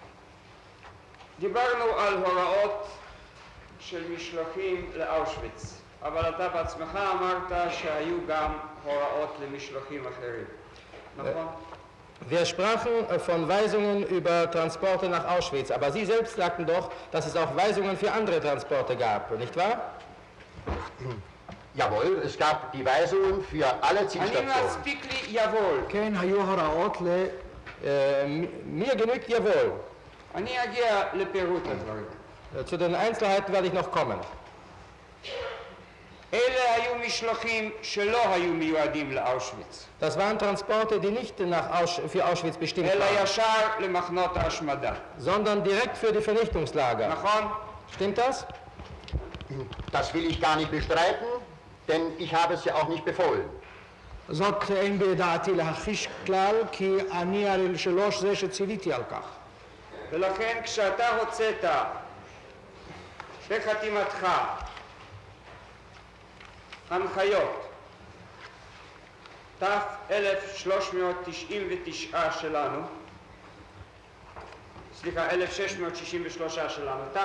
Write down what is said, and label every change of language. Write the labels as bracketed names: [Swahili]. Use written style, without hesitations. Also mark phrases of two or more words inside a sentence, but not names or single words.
[Hebrew] דיברנו על הוראות של משלוחים לאושוויץ. אבל אתה בעצמך אמרת שהיו גם הוראות למשלוחים אחרים. נכון? [German] Wir sprachen von Weisungen über Transporte nach Auschwitz, aber Sie selbst sagten doch, dass es auch Weisungen für andere Transporte gab, nicht wahr? Jawohl, es gab die Weisungen für alle [Hebrew] אני [German] Zielstationen. [Hebrew] מספיק לי יבול. כן, היו הוראות [German] Mir genügt jawohl. [Hebrew] אני אגיע לפירוט הדברים. [German] Zu den Einzelheiten werde ich noch kommen. [Hebrew] אלה היו משלוחים שלא היו מיועדים לאושוויץ, [German] Das waren Transporte, die nicht für Auschwitz bestimmt [Hebrew] אלא [German] waren, [Hebrew] ישר למחנות ההשמדה. [German] sondern direkt für die Vernichtungslager. [Hebrew] נכון? [German] Stimmt das? Das will ich gar nicht bestreiten, denn ich habe es ja auch nicht befohlen. [Hebrew] זאת אין בידעתי להכחיש כלל, כי אני הרי שלוש זה שציוויתי על כך. ולכן כשאתה הוצאת בחתימתך הנחיות ת-1399 שלנו, סליחה, 1663 שלנו,